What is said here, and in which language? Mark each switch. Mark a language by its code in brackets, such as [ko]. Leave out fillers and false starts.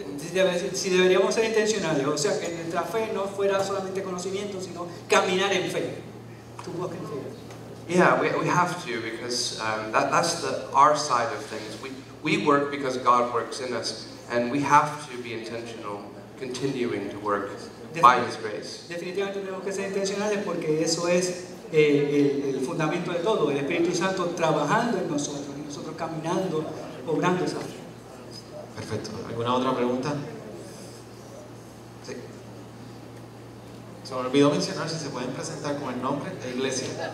[es] Si deberíamos ser intencionales, o sea, que nuestra fe no fuera solamente conocimiento, sino caminar en fe. [en] To walk in faith. Yeah, we have to, because that's our side of things. We work because God works in us, and we have to be intentional, continuing to work by His grace. [es] Definitivamente tenemos que ser intencionales porque eso es el fundamento de todo, el Espíritu Santo trabajando en nosotros y nosotros caminando, obrando esa fe. Perfecto. ¿Alguna otra pregunta? Sí. Se me olvidó mencionar si se pueden presentar con el nombre de iglesia.